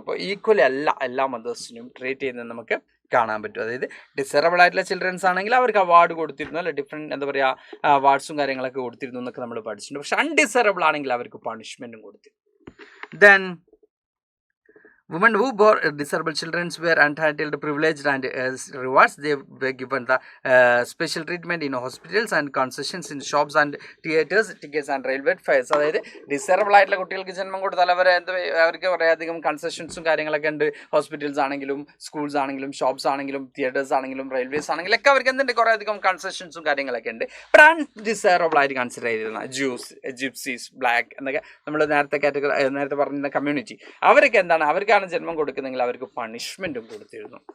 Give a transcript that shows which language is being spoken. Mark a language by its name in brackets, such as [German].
[Malayalam] അപ്പോൾ ഈക്വലി അല്ല എല്ലാ മദേഴ്സിനും ട്രീറ്റ് ചെയ്യുന്നത് നമുക്ക് കാണാൻ പറ്റും. അതായത് ഡിസറബിൾ ആയിട്ടുള്ള ചിൽഡ്രൻസ് ആണെങ്കിൽ അവർക്ക് അവാർഡ് കൊടുത്തിരുന്നു, അല്ലെ ഡിഫറെൻറ്റ് എന്താ പറയുക അവാർഡ്സും കാര്യങ്ങളൊക്കെ കൊടുത്തിരുന്നു എന്നൊക്കെ നമ്മൾ പഠിച്ചിട്ടുണ്ട്. പക്ഷെ അൺഡിസറബിൾ ആണെങ്കിൽ അവർക്ക് പണിഷ്മെൻറ്റും കൊടുത്തിരുന്നു. [English] Then women who bore disabled children were entitled to privileged and rewards. They were given the special treatment in hospitals and concessions in shops and theatres, tickets and railway fares. [Malayalam] അതായത് ഡിസറബിൾ ആയിട്ടുള്ള കുട്ടികൾക്ക് ജന്മം കൊടുത്താൽ അവർക്ക് കുറേയധികം കൺസെഷൻസും കാര്യങ്ങളൊക്കെ ഉണ്ട്. Hospitals ആണെങ്കിലും സ്കൂൾസ് ആണെങ്കിലും ഷോപ്സ് ആണെങ്കിലും തിയേറ്റേഴ്സ് ആണെങ്കിലും റെയിൽവേസ് ആണെങ്കിലും ഒക്കെ അവർക്ക് എന്തുണ്ട് കുറേയധികം കൺസെഷൻസും കാര്യങ്ങളൊക്കെ ഉണ്ട്. ബട്ട് അൺഡിസറബിൾ ആയിട്ട് കൺസിഡർ ചെയ്തിരുന്ന ജ്യൂസ്, ജിപ്സീസ്, ബ്ലാക്ക് എന്നൊക്കെ നമ്മൾ നേരത്തെ പറഞ്ഞ കമ്മ്യൂണിറ്റി, അവരൊക്കെ എന്താണ്, അവർക്ക് ജന്മം കൊടുക്കുന്നെങ്കിൽ അവർക്ക് പണിഷ്മെൻറ്റും കൊടുത്തിരുന്നു.